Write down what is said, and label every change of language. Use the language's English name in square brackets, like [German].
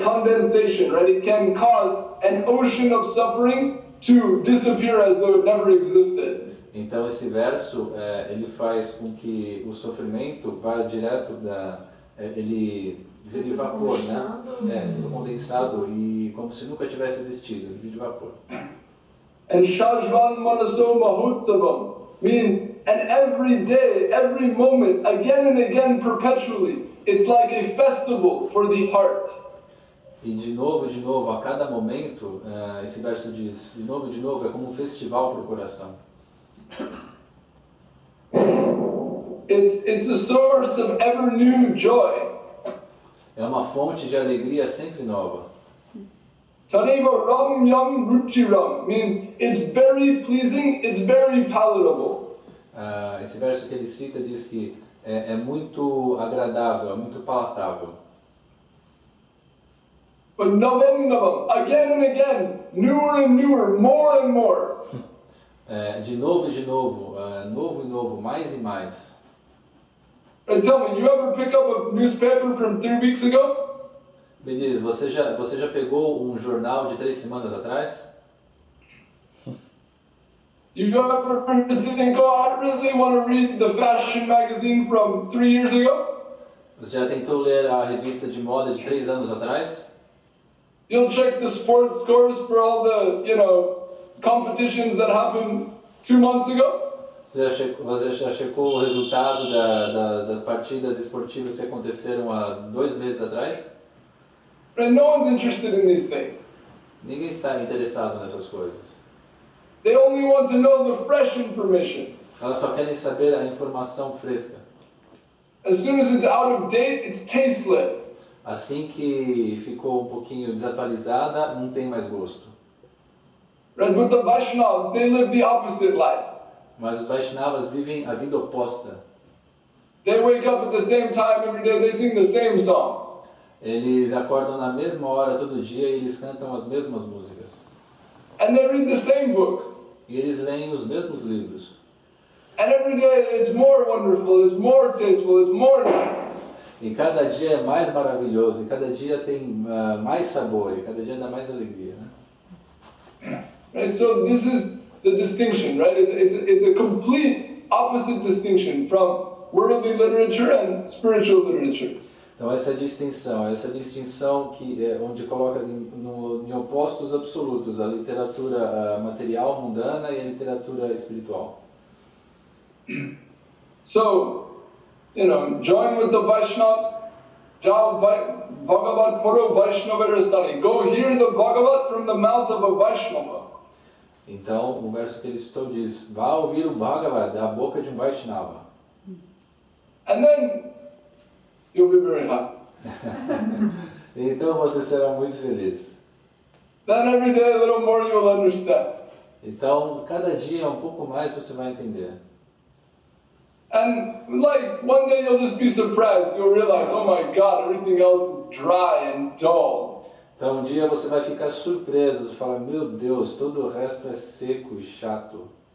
[English] Condensation, right? It can cause an ocean of suffering to disappear as though it never existed. [Portuguese] Então esse verso ele faz com que o sofrimento vá direto ele vira vapor, né? Sendo condensado e como se nunca tivesse existido, ele vira vapor. [English] And [Sanskrit] Shajvan Manaso Mahutsavam [English] means, and every day, every moment, again and again, perpetually, it's like a festival for the heart. [Portuguese] E de novo, a cada momento, esse verso diz, de novo, é como um festival para o coração. [English] It's a source of ever new joy. [Portuguese] É uma fonte de alegria sempre nova. [Sanskrit] Taneva Ram Yam Ruchiram [English] means it's very pleasing, it's very palatable. [Portuguese] Esse verso que ele cita diz que é muito agradável, é muito palatável. [English] But [Sanskrit] Navam Navam, [English] again and again, newer and newer, more and more. [Portuguese] De novo, novo e novo, mais e mais. [English] And tell me, you ever pick up a newspaper from 3 weeks ago? [Portuguese] Me diz, você já pegou um jornal de 3 semanas atrás? [English] You ever think, oh, I really want to read the fashion magazine from 3 years ago? [Portuguese] Você já tentou ler a revista de moda de 3 anos atrás? [English] You'll check the sports scores for all the, competitions that happened 2 months ago? [Portuguese] Você já checou o resultado das partidas esportivas que aconteceram há 2 meses atrás? [English] And no one's interested in these things. [Portuguese] Ninguém está interessado nessas coisas. [English] They only want to know the fresh information. [Portuguese] Elas só querem saber a informação fresca. [English] As soon as it's out of date, it's tasteless. [Portuguese] Assim que ficou um pouquinho desatualizada, não tem mais gosto. [English] Right? But the Vaishnavas, they live the opposite life. [Portuguese] Mas os Vaishnavas vivem a vida oposta. [English] They wake up at the same time every day, they sing the same songs. [Portuguese] Eles acordam na mesma hora todo dia e eles cantam as mesmas músicas. [English] And they read the same books. [Portuguese] E eles leem os mesmos livros. [English] And every day it's more wonderful, it's more tasteful, it's more nice. [Portuguese] E cada dia é mais maravilhoso, e cada dia tem mais sabor, e cada dia dá mais alegria. Né? [English] Right? So this is the distinction, right? It's a complete opposite distinction from worldly literature and spiritual literature. [Portuguese] Então essa distinção que onde coloca em opostos absolutos a literatura material mundana e a literatura espiritual. [English] So, join with the Vaishnavas. [Sanskrit] Bhagavad Puro Vaishnavarastani. [English] Go hear the Bhagavad from the mouth of a Vaishnava. [Portuguese] Então o verso que ele citou diz: vá ouvir o Bhagavad da boca de um Vaishnava. [English] And then you'll be very happy. [Portuguese] Então você será muito feliz. [English] Then every day a little more you'll understand. [Portuguese] Então cada dia um pouco mais você vai entender. [English] And one day you'll just be surprised. You'll realize, oh my God, everything else is dry and dull. [Portuguese] Então um dia você vai ficar surpreso e falar: meu Deus, todo o resto é seco e chato.